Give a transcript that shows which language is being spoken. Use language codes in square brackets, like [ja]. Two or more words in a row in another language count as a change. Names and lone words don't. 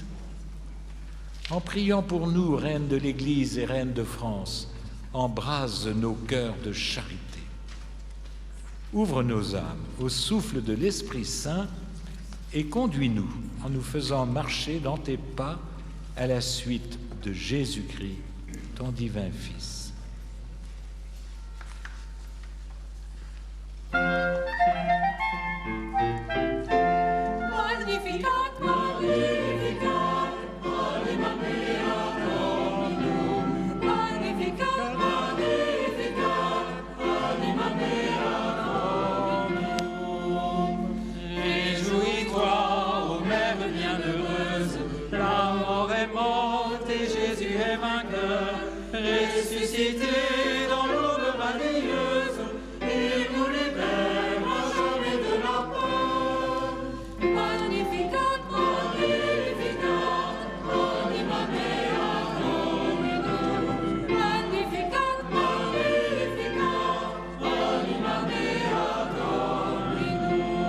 [fr] En priant pour nous, Reine de l'Église et Reine de France, embrase nos cœurs de charité. Ouvre nos âmes au souffle de l'Esprit Saint et conduis-nous en nous faisant marcher dans tes pas à la suite de Jésus-Christ, ton divin Fils. [la] Magnificat, Magnificat, anima mea Dominum. Magnificat, Magnificat, anima mea Dominum. [fr] Réjouis-toi, ô Mère bienheureuse, la mort est morte et Jésus est vainqueur, ressuscité dans l'aube radieuse, il nous libère à jamais de la peur. [la] Magnificat, Magnificat, anima mea Dominum. Magnificat, Magnificat, anima mea Dominum.